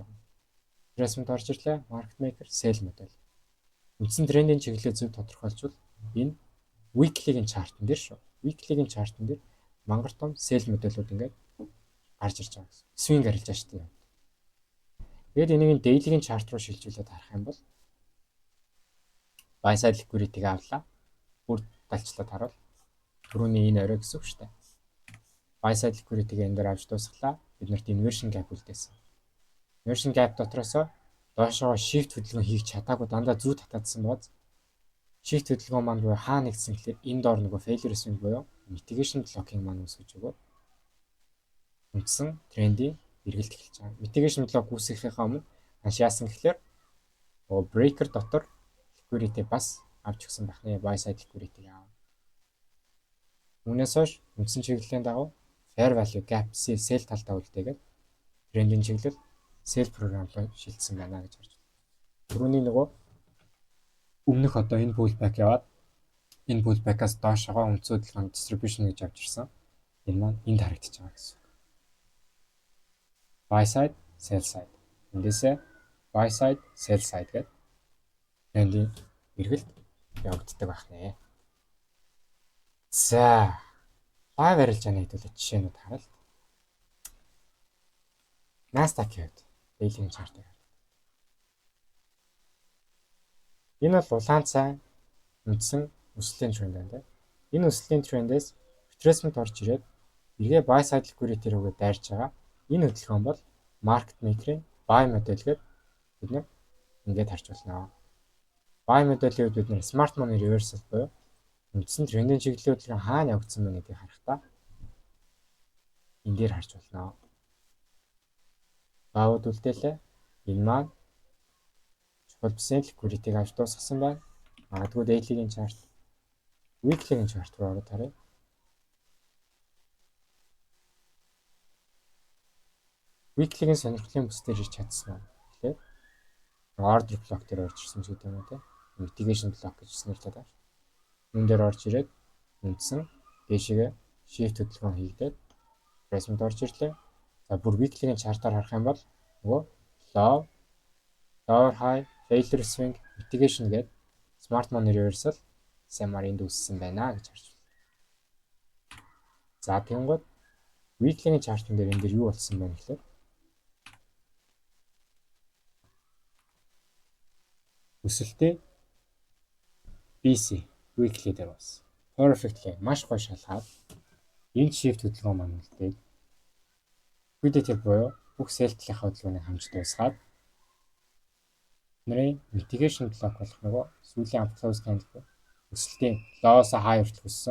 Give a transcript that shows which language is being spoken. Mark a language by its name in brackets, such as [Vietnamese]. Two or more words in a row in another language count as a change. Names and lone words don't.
[Mongolian] Retracement орж ирлээ [English] market maker sell [Mongolian] модель. Үндсэн трендийн чиглэлээ зөв тодорхойлжвал энэ weekly-гийн chart-ын дээр шүү. Weekly-гийн chart-ын дээр мангар том sell модельуд ингээд гарч ирж байгаа гэсэн. Swing арилж байгаа шүү дээ. Тэгээд энийг daily-гийн chart руу шилжүүлээд харах юм бол [English] buy side liquidity- [Mongolian] г авлаа. Бүр далчлаад харуул. Түрүүний энэ орой гэсэн үг шүү дээ. [English] Buy side liquidity- [Mongolian] г энэ дээр авч дуусглаа. Биднэрт [English] inversion gap [Mongolian] үлдээсэн. [English] Inversion gap [Mongolian] дотроос доошоо shift хөдөлгөөн хийх чадаагүй дандаа зүү татаадсан бооз. Shift хөдөлгөөн маань буюу хаа нэгдсэн гэхээр энэ доор нөгөө [English] failure swing [Mongolian] буюу [English] mitigation blocking [Mongolian] маань үүсгэж өгөө. Үндсэн трендийн эргэлт эхэлж байгаа. [English] Mitigation block [Mongolian] үүсгэхийнхаа өмнө ханш яасан гэхээр breaker дотор liquidity бас авч өгсөн бахны [English] buy side liquidity [Mongolian] яав. Үүнээс хойш үндсэн чиглэлийн дагуу [English] fair value gap [Mongolian] sell талдаа үлдээгээд трендийн чиглэл sell програм руу шилжсэн байна гэж харж байна. Түрүүний нөгөө өмнөх одоо энэ pullback яваад энэ pullback-аас доошогоо үндсэн хөдөлгөөнд distribution гэж авч ирсэн. Энэ маань энд харагдаж байгаа гэсэн. [English] Buy side, sell side. [Mongolian] Эндээсээ [English] buy side, sell side [Mongolian] гэдэг трендийн эргэлт явагддаг байх нэ. За, live арилжааны хэдүүлээ жишээнүүд харъя. Nasdaq-ийн хувьд [English] daily chart- [Mongolian] ыг харъя. Энэ бол улаан цай үндсэн өслийн тренд байна. Энэ өслийн трендээс retracement орж ирээд эргээ [English] buy side liquidity [Mongolian] рүүгээ дайрч байгаа. Энэ хөдөлгөөн бол [English] market maker- [Mongolian] ийн buy модель гэдэг бид нар ингээд харж байна. Buy моделийн үед бид нар [English] smart money reversal [Mongolian] буюу үндсэн трендийн чиглэлийн хөдөлгөөн хаана явагдсан бэ гэдгийг харахтаа энэ дээр харж байна. Баавд үлдээлээ. Энэ маань чухал бисэн liquidity-г авч дуусгасан байна. Магадгүй daily-гийн chart, weekly-гийн chart руу ороод харъя. Weekly-гийн сонирхлын бүс дээр ирж чадсан уу? Тэгэхээр [English] order block [Mongolian] дээр орж ирсэн ч гэдэг юм уу те. [English] Mitigation block [Mongolian] гэж нэрлэдэг байна. Үүн дээр орж ирээд үндсэн дээшээ shift хөдөлгөөн хийгдээд retracement орж ирлээ. За бүр weekly-гийн chart-аар харах юм бол нөгөө [English] low, lower high, failure swing, mitigation [Mongolian] гэдэг [English] smart money reversal [Mongolian] SMR энд үүссэн байна гэж харж байна. За тэгэнгүүт weekly-гийн chart-ын дээр энэ дээр юу болсон бэ гэхээр өсөлтөө BC weekly дээр бас perfectly маш гоё шалгаад энэ shift хөдөлгөөн маань үлдээд liquidity буюу бүх sell-ийнхаа хөдөлгөөнийг хамж дуусгаад нэрийн [English] mitigation block [Mongolian] болох нөгөө сүүлийн [English] close candle [Mongolian] өсөлтийн low-с high хүртэл өссөн.